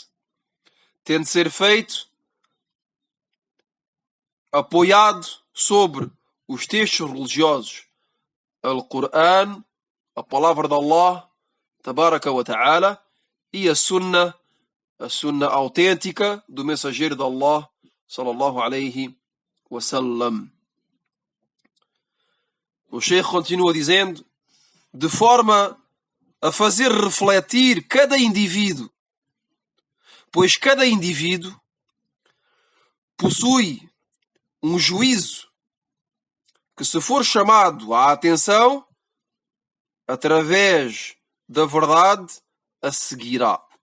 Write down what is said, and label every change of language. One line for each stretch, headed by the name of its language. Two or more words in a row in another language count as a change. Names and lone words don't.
Portuguese: Tem de ser feito apoiado sobre os textos religiosos, Al-Qur'an, a palavra de Allah,
Arabic: تبارك وتعالى,
Portuguese: e a sunna autêntica do mensageiro de Allah,
Arabic: صلى الله عليه وسلم.
Portuguese: O Sheikh continua dizendo, de forma a fazer refletir cada indivíduo, pois cada indivíduo possui um juízo que, se for chamado à atenção, através da verdade, a seguirá.